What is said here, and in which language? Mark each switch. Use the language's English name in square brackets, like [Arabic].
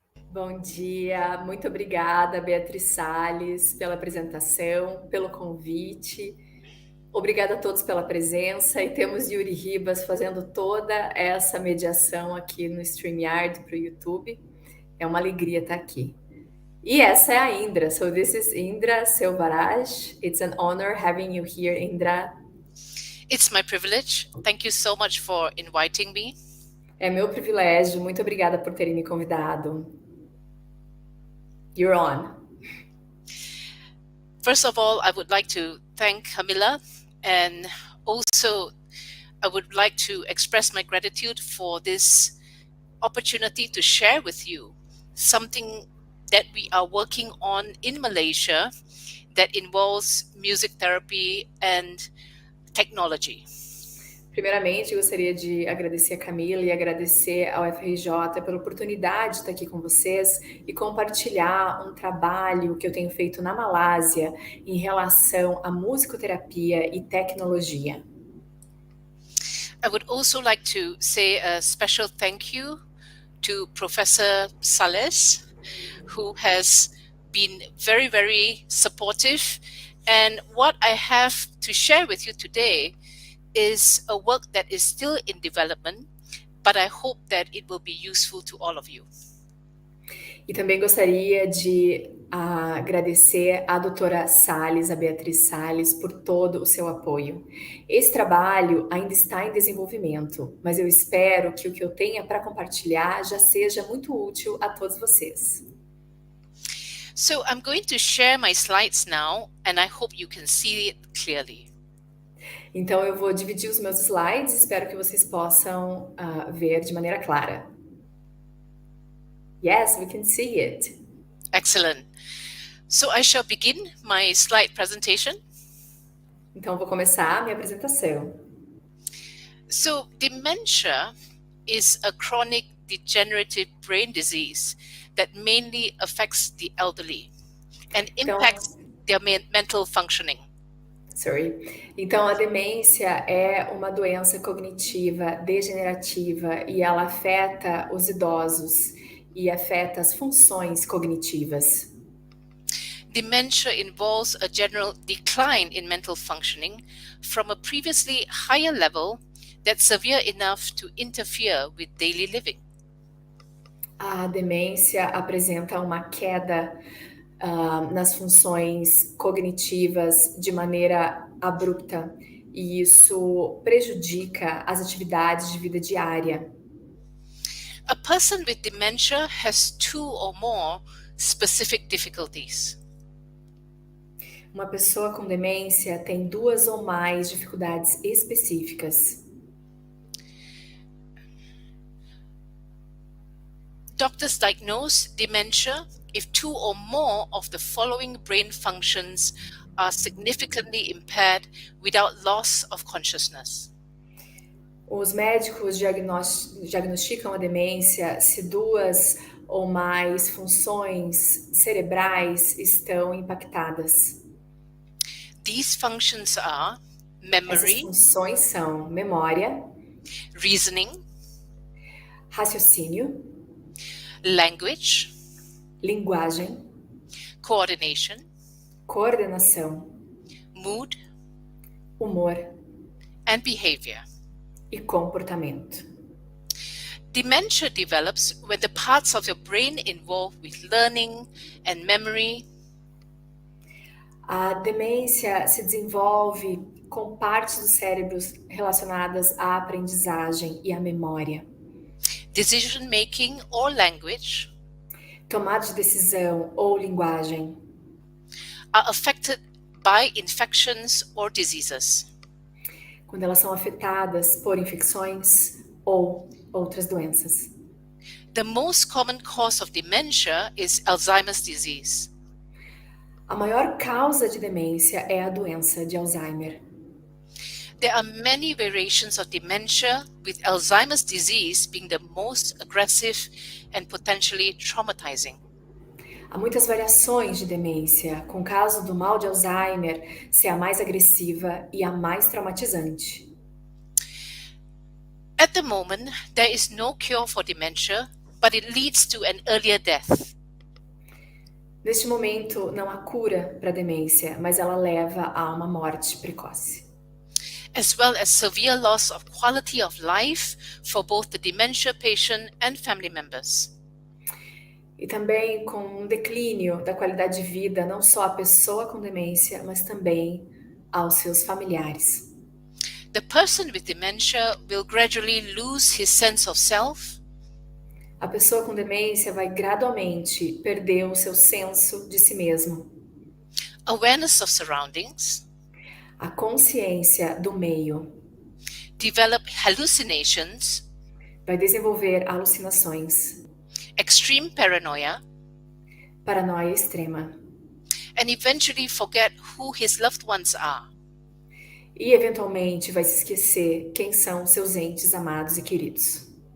[Portuguese] Bom dia, muito obrigada, Beatriz Salles, pela apresentação, pelo convite. Obrigada a todos pela presença, e temos Yuri Ribas fazendo toda essa mediação aqui no StreamYard para o YouTube. É uma alegria estar aqui. E essa é a Indra. [English] So this is Indra Selvarajah. It's an honor having you here, Indra. It's my privilege. Thank you so much for inviting me. [Portuguese] É meu privilégio. Muito obrigada por terem me convidado. [English] You're on. First of all, I would like to thank Camila, and also I would like to express my gratitude for this opportunity to share with you something that we are working on in Malaysia that involves music therapy and technology. [Portuguese] Primeiramente, eu gostaria de agradecer a Camila e agradecer ao UFRJ pela oportunidade de estar aqui com vocês e compartilhar um trabalho que eu tenho feito na Malásia em relação à musicoterapia e tecnologia. [English] I would also like to say a special thank you to Professor Sales, who has been very, very supportive. And what I have to share with you today is a work that is still in development, but I hope that it will be useful to all of you. [Portuguese] E também gostaria de agradecer à doutora Sales, a Beatriz Sales, por todo o seu apoio. Esse trabalho ainda está em desenvolvimento, mas eu espero que o que eu tenha para compartilhar já seja muito útil a todos vocês. [English] So I'm going to share my slides now, and I hope you can see it clearly. [Portuguese] Então eu vou dividir os meus slides, espero que vocês possam ver de maneira clara. [English] Yes, we can see it. Excellent. So I shall begin my slide presentation. [Portuguese] Então eu vou começar a minha apresentação. [English] So dementia is a chronic degenerative brain disease that mainly affects the elderly and impacts their mental functioning. [Portuguese] Então, a demência é uma doença cognitiva degenerativa e ela afeta os idosos e afeta as funções cognitivas. [English] Dementia involves a general decline in mental functioning from a previously higher level that's severe enough to interfere with daily living. [Portuguese] A demência apresenta uma queda nas funções cognitivas de maneira abrupta e isso prejudica as atividades de vida diária. [English] A person with dementia has 2 or more specific difficulties. [Portuguese] Uma pessoa com demência tem 2 ou mais dificuldades específicas. [English] Doctors diagnose dementia if 2 or more of the following brain functions are significantly impaired without loss of consciousness. [Portuguese] Os médicos diagnosticam a demência se 2 ou mais funções cerebrais estão impactadas. [English] These functions are memory, [Portuguese] Essas funções são memória, [English] reasoning, [Portuguese] raciocínio, [English] language, [Portuguese] linguagem, [English] coordination, [Portuguese] coordenação, [English] mood, [Portuguese] humor [English] and behavior. [Portuguese] e comportamento. [English] Dementia develops when the parts of your brain involved with learning and memory [Portuguese] A demência se desenvolve com partes do cérebro relacionadas à aprendizagem e à memória. [English] decision making or language [Portuguese] Tomada de decisão ou linguagem [English] are affected by infections or diseases. [Portuguese] quando elas são afetadas por infecções ou outras doenças. [English] The most common cause of dementia is Alzheimer's disease. [Portuguese] A maior causa de demência é a doença de Alzheimer. [English] There are many variations of dementia, with Alzheimer's disease being the most aggressive and potentially traumatizing. [Portuguese] Há muitas variações de demência, com o caso do mal de Alzheimer ser a mais agressiva e a mais traumatizante. [English] At the moment, there is no cure for dementia, but it leads to an earlier death. [Portuguese] Neste momento, não há cura para a demência, mas ela leva a uma morte precoce. [English] As well as severe loss of quality of life for both the dementia patient and family members. [Portuguese] E também com um declínio da qualidade de vida, não só à pessoa com demência, mas também aos seus familiares. [English] The person with dementia will gradually lose his sense of self, [Portuguese] A pessoa com demência vai gradualmente perder o seu senso de si mesmo, [English] awareness of surroundings, [Portuguese] a consciência do meio, [English] develop hallucinations, [Portuguese] vai desenvolver alucinações, [English] extreme paranoia, [Portuguese] paranoia extrema [English] and eventually forget who his loved ones are. [Portuguese] e eventualmente vai se esquecer quem são seus entes amados e queridos.